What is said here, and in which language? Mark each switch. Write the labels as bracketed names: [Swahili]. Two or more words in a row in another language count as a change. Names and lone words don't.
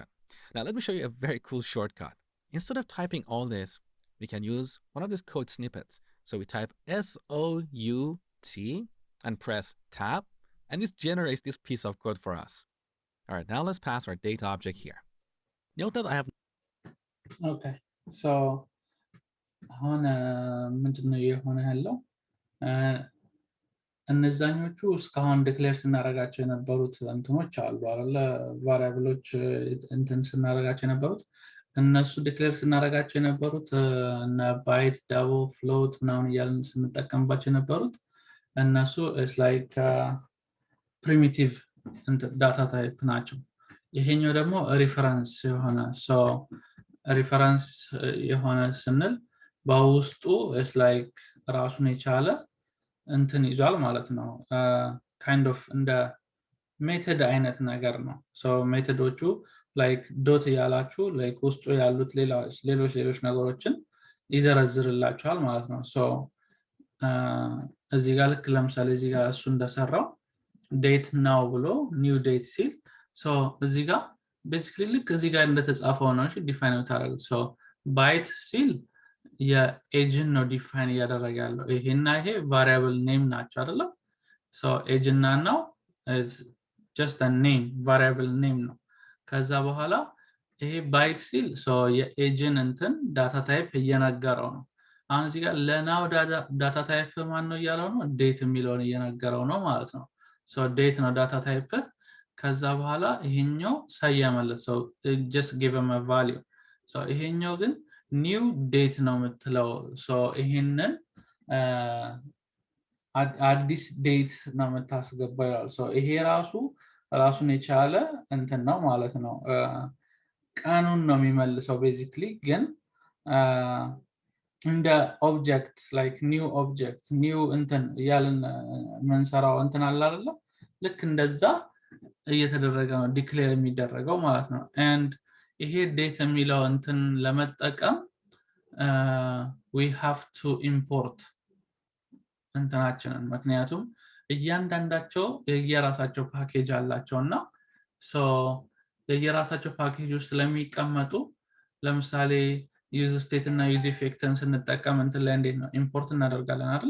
[English] Now let me show you a very cool shortcut. Instead of typing all this, we can use one of these code snippets. So we type SOUT and press tab, and this generates this piece of code for us. All right, now let's pass our data object here. Note that I have. Okay, so [Amharic] هنا ምንድነው የሆነ ያለው እነዛኞቹ እስካሁን ዲክሌር ስናደርጋቸው የነበሩት እንትኖች አሉ አይደለ ቫሪያብሎች እንትን ስናደርጋቸው የነበሩት እነሱ ዲክሌር ስናደርጋቸው የነበሩት እና ባይት ዳቦ ፍሎት ምናምን እያልን ስንጠቀምባቸው የነበሩት እነሱ is [English] like primitive data type [Amharic] ናቸው። ይሄኛው ደግሞ ሪፈረንስ የሆነ ሶ ሪፈረንስ የሆነ ስንል በውስጡ [English] is like [Amharic] ራሱን የቻለ እንትን ይዟል ማለት ነው። [English] kind of [Amharic] እንደ ሜተድ አይነት ነገር ነው። ሶ ሜተዶቹ like ዶት ያላችሁ like ውስጡ ያሉት ሌሎች ነገሮችን ይዘረዝርላችኋል ማለት ነው። ሶ እዚህ ጋር ልክ ለምሳሌ እዚህ ጋር እሱ እንደሰራው [English] date now [Amharic] ብሎ [English] new date [Amharic] ሲል ሶ እዚህ ጋር ቤዚክሊ ልክ እዚህ ጋር እንደተጻፈው ነው እሺ ዲፋይን ታደርጉት። ሶ ባይት ሲል የኤጅን ነው ዲፋይን ያደረገ ያለው ይሄና ይሄ [English] variable name [Amharic] ናቸው አይደለ? ሶ ኤጅ እና ናው [English] is just a name variable name [Amharic] ነው። ከዛ በኋላ ይሄ ባይት ሲል ሶ የኤጅን እንትን [English] data type [Amharic] እየነገረው ነው። አሁን እዚህ ጋር ለናው [English] data type [Amharic] ማን ነው እያለው ነው? ዴት የሚለውን እየነገረው ነው ማለት ነው። ሶ ዴት ነው [English] data type። [Amharic] ከዛ በኋላ ይሄኛው ሰየመለት ሶ [English] just give him a value። [Amharic] ሶ ይሄኛው ግን [English] new date [Amharic] ነው የምትለው ሶ ይሄንን አዲስ ዴት ነው የምታስገባው ይላል። ሶ ይሄ ራሱን የቻለ እንትን ነው ማለት ነው። ቀኑን ነው የሚመልሰው ቤዚክሊ ግን እንደ ኦብጀክት [English] like new object new [Amharic] እንትን ያለን መንሰራው እንትን አለ አይደለ? ልክ እንደዛ እየተደረገ ነው ዲክሌር የሚደረገው ማለት ነው። and ይሄ ዴት የሚለው እንትን ለመጠቀም [English] we have to import [Amharic] እንትናችንን ምክንያቱም እያንዳንዳቸው የየራሳቸው ፓኬጅ አላቸውና ሶ የየራሳቸው ፓኬጅ ውስጥ ስለሚቀመጡ ለምሳሌ ዩዝ ስቴት እና ዩዝ ኢፌክትን ስንጠቀም እንትን ላይ እንዴት ነው ኢምፖርት እናደርጋለን አይደል?